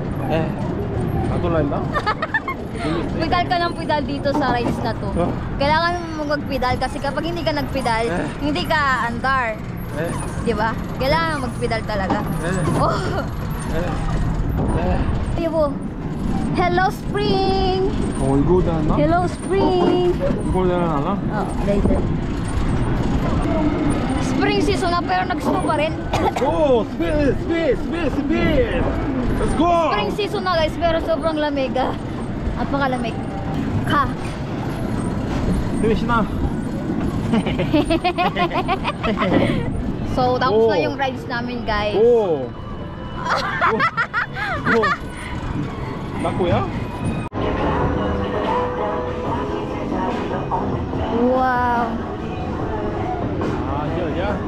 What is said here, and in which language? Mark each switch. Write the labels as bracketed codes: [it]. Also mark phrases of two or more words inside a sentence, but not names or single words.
[tl] Pedal ka ng pedal dito sa rides na to. Kailangan mo magpedal kasi kapag hindi ka nagpedal, hindi ka andar. Diba? Kailangan magpedal talaga. Oh. Ayun. [en] Hello Spring! [ko] 이거 되나? [en] Hello Spring! [ko] 이거 되나? [en] Oh, later. [tl] Spring si Season na pero nag-snow pa rin. [ko] 오, 스피드, 스피드, 스피드, 스피드. [en] Let's go. Spring season [tl] na guys, pero sobrang lamig ah. Napakalamig. Ka. [ko] 힘이 신나. [tl] So, tapos Oh. na yung rides namin guys. [ko] 오. 오. 맞고요? Wow. 아, 이거냐?